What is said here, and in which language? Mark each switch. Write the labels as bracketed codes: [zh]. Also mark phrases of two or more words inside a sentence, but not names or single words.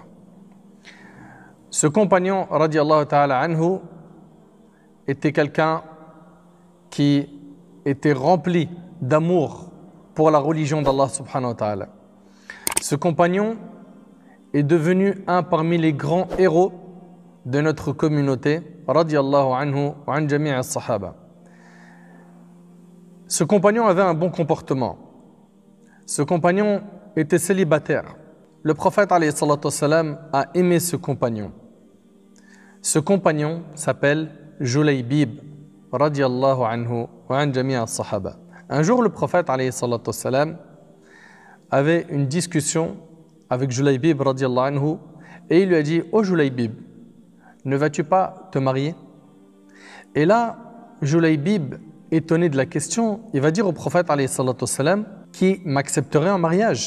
[fr] Ce compagnon, [ar] رضي الله تعالى عنه, [fr] était quelqu'un qui était rempli d'amour pour la religion d'Allah [ar] سبحانه وتعالى. [fr] Ce compagnon est devenu un parmi les grands héros de notre communauté, [ar] رضي الله عنه وعن جميع الصحابة. [fr] Ce compagnon avait un bon comportement. Ce compagnon était célibataire. Le prophète [ar] عليه الصلاة والسلام [fr] a aimé ce compagnon. Ce compagnon s'appelle Julaybib, [ar] رضي الله عنه وعن جميع الصحابة. [fr] Un jour, le prophète [ar] عليه الصلاة والسلام [fr] avait une discussion avec Julaybib [ar] رضي الله عنه [fr] et il lui a dit: « Oh Julaybib, ne vas-tu pas te marier ?» Et là, Julaybib, étonné de la question, il va dire au prophète [ar] عليه الصلاة والسلام [fr] qui m'accepterait en mariage.